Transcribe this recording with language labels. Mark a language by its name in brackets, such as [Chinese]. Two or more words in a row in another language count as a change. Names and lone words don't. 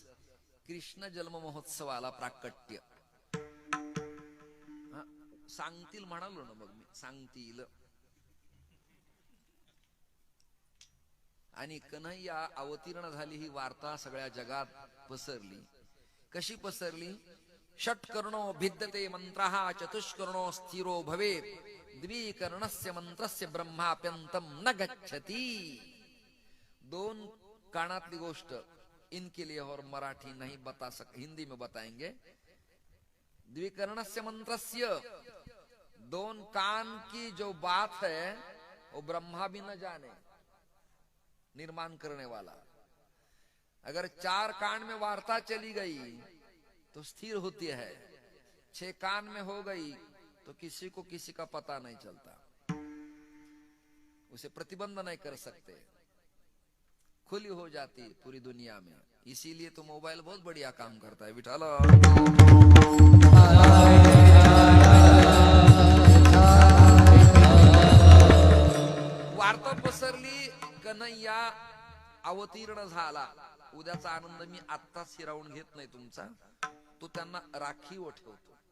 [Marathi] कृष्ण जन्म महोत्सवाला प्राकट्य सांगतील म्हणालो ना मग मी सांगतील. आणि कन्हैया अवतीर्ण झाली ही वार्ता सगळ्या जगात पसरली. कशी पसरली. [Sanskrit] षट्कर्णो भिद्यते मंत्रः चतुष्कर्णो स्थिरो भवेत् द्विकर्णस्य मंत्रस्य ब्रह्माप्यंतम न गच्छति. [Marathi] दोन कानातली गोष्ट [Hindi] इनके लिए और मराठी नहीं बता सकते हिंदी में बताएंगे. [Sanskrit] द्विकर्णस्य मंत्रस्य [Hindi] दोन कान की जो बात है वो ब्रह्मा भी न जाने निर्माण करने वाला. अगर 4 कान में वार्ता चली गई तो स्थिर होती है. 6 कान में हो गई तो किसी को किसी का पता नहीं चलता. उसे प्रतिबंध नहीं कर सकते. खुली हो जाती पूरी दुनिया में. इसीलिए तो मोबाइल बहुत बढ़िया काम करता है. [Marathi] विठाल वार्ता पसरली. कन्हैया अवतीर्ण झाला. उद्याचा आनंद मी आत्ताच हिरावून घेत नाही तुमचा. तो त्यांना राखीव ठेवतो.